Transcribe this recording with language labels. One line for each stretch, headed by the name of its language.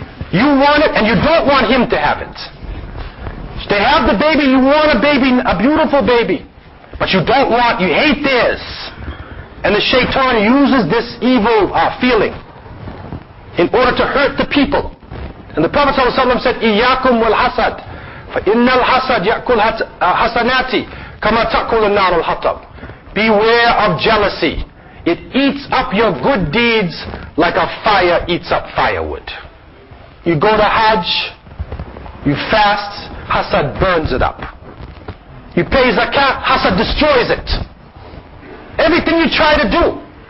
English: You want it, and you don't want him to have it. They have the baby, you want a baby, a beautiful baby, but you don't want, you hate theirs. And the shaitan uses this evil feeling in order to hurt the people. And the Prophet ﷺ said,
Arabic: إِيَّاكُمْ وَالْحَسَدِ فَإِنَّ الْحَسَدْ يَأْكُلْ حَسَنَاتِ كَمَا تَأْكُلُ النَّارُ الْحَطَبِ.
English: Beware of jealousy. It eats up your good deeds like a fire eats up firewood. You go to Hajj, you fast, Hasad burns it up. You pay zakat, Hasad destroys it. Everything you try to do.